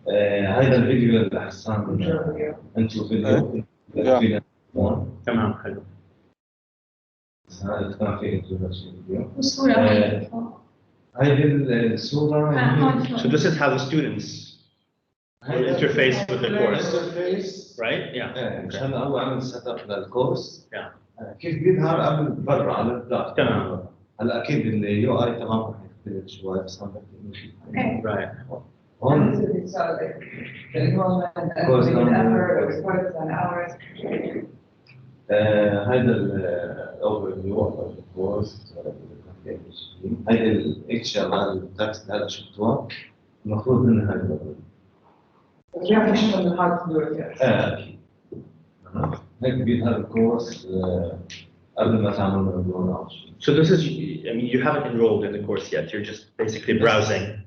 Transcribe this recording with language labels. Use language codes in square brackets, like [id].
[ar] هذا الفيديو اللي حسان انتو فيديو تمام حلو. هذا كان في introduction فيديو. والصورة هذه الصورة [en] So this is how the students will interface with the course, interface. right? Yeah. [ar] مش هلا هو عمل سيت اب للكورس. [en] Yeah. [ar] كيف بيظهر قبل برا على البلاتفورم. تمام. هلا اكيد اليو اي تمام رح يختلف شوي بس عم بحكي انه [en] Right. [ar] هون [en] The enrollment and the effort, the sports and hours. [ar] هذا الاوفر فيو اوف الكورس. هذا الاتش ام ال تكست هذا شفتوها المفروض انها هذا [en] You have to show them how to do it, yes. [ar] اكيد. هيك بيظهر الكورس قبل ما تعمل انرول او شيء. [en] So this is, I mean, you haven't enrolled in the course yet. You're just basically browsing.